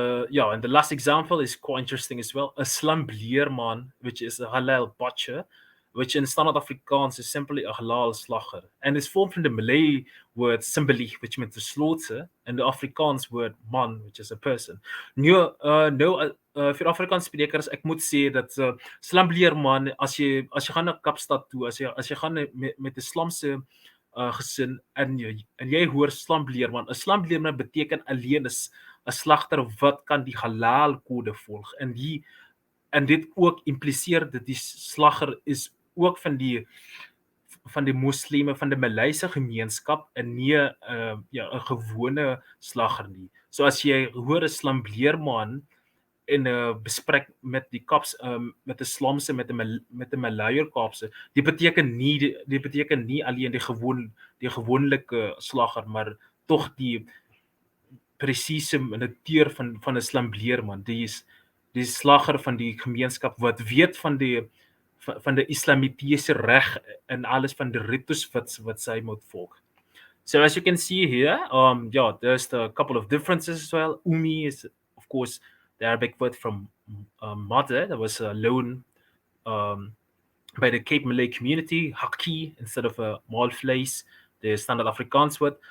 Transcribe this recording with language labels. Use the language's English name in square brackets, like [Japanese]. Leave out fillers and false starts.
[English] Yeah, and the last example is quite interesting as well. A slambleerman, which is a halal butcher, which in standard Afrikaans is simply a halal slagger, and is formed from the Malay word simbali, which means to slaughter, and the Afrikaans word man, which is a person. [Afrikaans] Vir Afrikaans sprekers, ek moet sê dat slambleerman, as jy gaan na Kapstad toe, as jy gaan met 'n slamse gesin en jy hoor slambleerman, 'n slambleerman beteken alleen is 'n slagter wat kan die halal kode volg, en dit ook impliseer dat die slagger is ook van die moslime van die Malayse gemeenskap en nie ja, 'n gewone slagger nie. So as jy hoor 'n slambleerman in 'n besprek met die Kaps met 'n slamse met 'n Malayer Kaapse, dit beteken nie alleen die gewoonlike slagger, maar tog die presiese natuur van 'n slambleerman. Die slagger van die gemeenskap wat weet van die islamitiese reg en alles van die ritus wat sy moet volg. [English] So as you can see here, yeah, there's a couple of differences as well. Umi is, of course, the Arabic word from mother that was loaned by the Cape Malay community. Haki instead of maalvleis, the standard Afrikaans word.